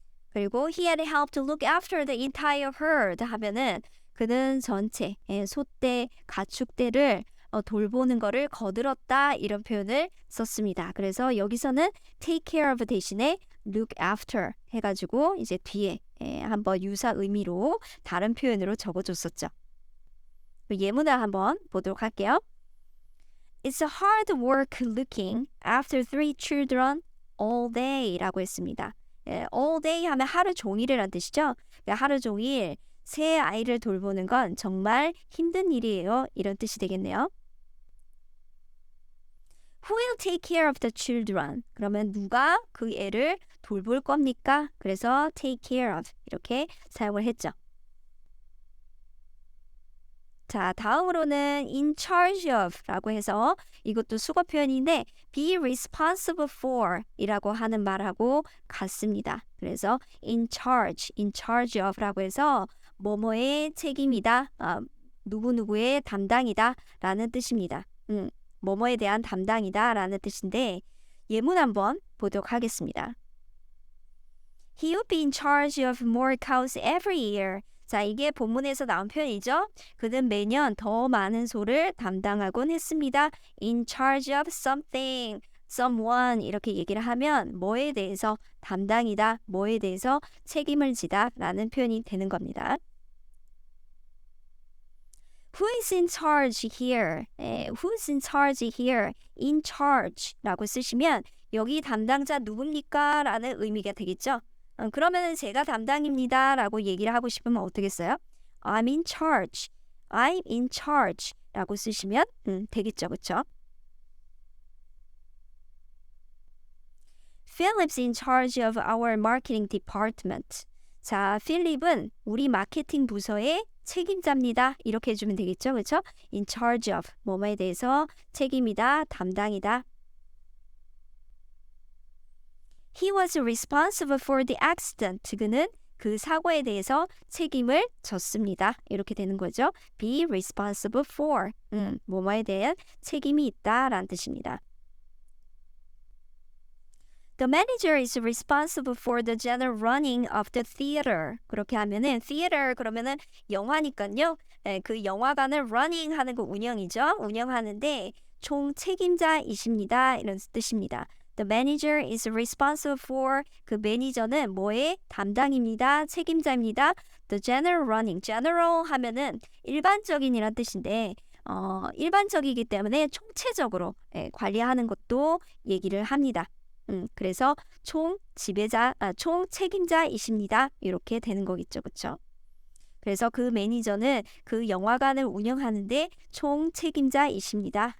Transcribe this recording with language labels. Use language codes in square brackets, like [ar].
[ko] 그리고 [en] he had helped to look after the entire herd [ko] 하면은 그는 전체 소떼, 가축떼를 돌보는 거를 거들었다 이런 표현을 썼습니다. 그래서 여기서는 take care of 대신에 look after 해가지고 이제 뒤에 한번 유사 의미로 다른 표현으로 적어줬었죠. 예문을 한번 보도록 할게요. [en] It's a hard work looking after 3 children all day [ko] 라고 했습니다. all day 하면 하루 종일이란 뜻이죠. 하루 종일 세 아이를 돌보는 건 정말 힘든 일이에요. 이런 뜻이 되겠네요. [en] Who will take care of the children? [ko] 그러면 누가 그 애를 돌볼 겁니까? 그래서 take care of 이렇게 사용을 했죠. 자, 다음으로는 in charge of 라고 해서 이것도 수거 표현인데 be responsible for 이라고 하는 말하고 같습니다. 그래서 in charge of 라고 해서 뭐뭐의 책임이다, 누구누구의 담당이다 라는 뜻입니다. 뭐뭐에 대한 담당이다 라는 뜻인데 예문 한번 보도록 하겠습니다. [en] He would be in charge of more cows every year. [ko] 자, 이게 본문에서 나온 표현이죠. 그는 매년 더 많은 소를 담당하곤 했습니다. [en] In charge of something, someone [ko] 이렇게 얘기를 하면 뭐에 대해서 담당이다, 뭐에 대해서 책임을 지다 라는 표현이 되는 겁니다. [en] Who is in charge here? Who's in charge here? [ko] In charge 라고 쓰시면 여기 담당자 누굽니까? 라는 의미가 되겠죠. 그러면 제가 담당입니다 라고 얘기를 하고 싶으면 어떻게 써요? [en] I'm in charge. I'm in charge [ko] 라고 쓰시면 되겠죠. 그쵸? [en] Philip's in charge of our marketing department. [ko] 자, 필립은 우리 마케팅 부서의 책임자입니다. 이렇게 해주면 되겠죠. 그렇죠? In charge of 뭐뭐에 대해서 책임이다, 담당이다. [en] He was responsible for the accident. [ko] 그는 그 사고에 대해서 책임을 졌습니다. 이렇게 되는 거죠. Be responsible for. 뭐뭐에 대한 책임이 있다라는 뜻입니다. [en] The manager is responsible for the general running of the theater. [ko] 그렇게 하면은 theater 그러면은 영화니까요. 그 영화관을 running 하는 거 운영이죠. 운영하는데 총 책임자이십니다. 이런 뜻입니다. [en] The manager is responsible for [ko] 그 매니저는 뭐의 담당입니다. 책임자입니다. [en] The general running. [ko] general 하면은 일반적인이란 뜻인데 일반적이기 때문에 총체적으로 관리하는 것도 얘기를 합니다. 그래서 총 책임자이십니다. 이렇게 되는 거겠죠. 그렇죠? 그래서 그 매니저는 그 영화관을 운영하는데 총 책임자이십니다.